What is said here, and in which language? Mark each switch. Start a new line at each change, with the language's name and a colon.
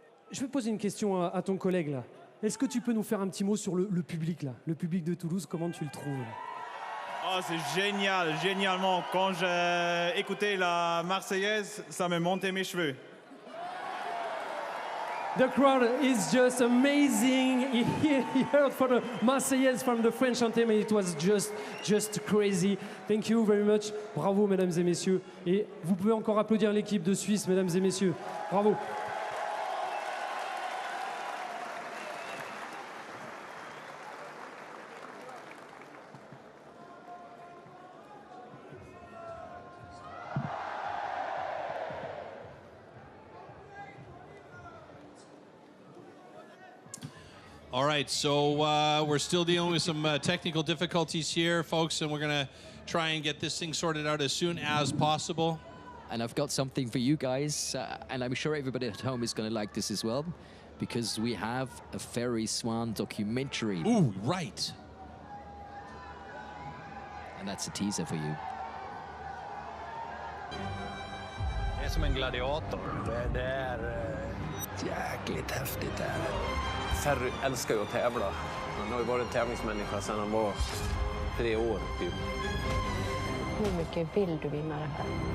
French: Je vais poser une question à ton collègue là. Est-ce que tu peux nous faire un petit mot sur le public là, le public de Toulouse, comment tu le trouves? Oh, c'est génial, génialement. Quand j'ai écouté la Marseillaise, ça me montait mes cheveux.
English: The crowd is just amazing. He heard for the Marseillaise from the French anthem and it was just crazy. Thank you very much.
French: Bravo, mesdames et messieurs. Et vous pouvez encore applaudir l'équipe de Suisse, mesdames et messieurs. Bravo.
English: All right, so we're still dealing with some technical difficulties here, folks, and we're going to try and get this thing sorted out as soon as possible. And I've got something for you guys, and I'm sure everybody at home is going to like this as well, because we have a Ferry Swan documentary. Ooh, right. And that's a teaser for you.
Swedish: Det är som en gladiator. Det är jäkligt häftigt det här. Ferry älskar ju att tävla. Han har ju varit en tävlingsmänniska sedan han var 3 år typ. Hur mycket vill du vinna det här?